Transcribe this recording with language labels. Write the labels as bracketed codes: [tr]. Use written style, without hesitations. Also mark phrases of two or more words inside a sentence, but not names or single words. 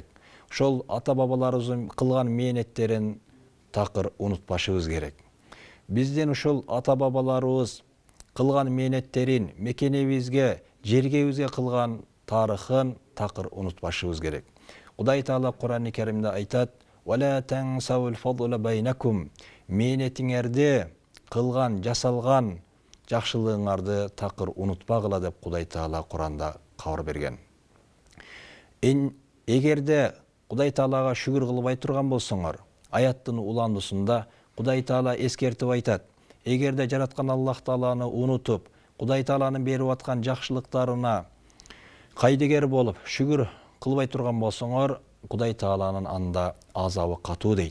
[ky] Ошол ата-бабаларыбыздын кылган мээнеттерин такыр унутпашыбыз керек. Биздин ушул ата-бабаларыбыз кылган мээнеттерин, мекенибизге, жергебизге кылган тарыхын такыр унутпашыбыз керек. Кудай Таала Кур'ан-ы Каримде айтат: [ar] "ولا تنسوا الفضل بينكم." [ky] Мээнетиңерди, кылган, жасалган жакшылыгыңарды такыр унутпагыла деп Кудай Таала Кур'анда кабар берген. Эгерде Кудай Таалага шүгүр кылбай турган болсоңор, аяттын уландысында Кудай Таала эскертип айтат: эгерде жараткан Аллах Тааланы унутуп, Кудай Тааланын берип аткан жакшылыктарына кайдыгер болуп, шүгүр кылбай турган болсоңор, Кудай Тааланын анда азабы катуу дейт.